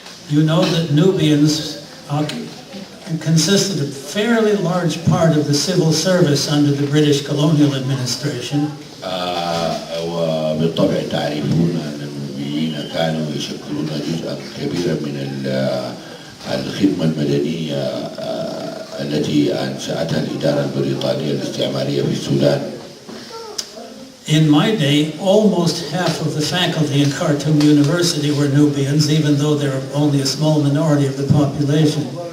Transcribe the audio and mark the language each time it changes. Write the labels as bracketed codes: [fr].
[en] You know that Nubians consisted a fairly large part of the civil service under the British colonial administration. [ar] وبالطبع تعرفون أن النوبيين كانوا يشكلون جزءا كبيرا من الخدمة المدنية التي أنشأتها الإدارة البريطانية الاستعمارية في السودان. [en] In my day, almost half of the faculty in Khartoum University were Nubians, even though they're only a small minority of the population.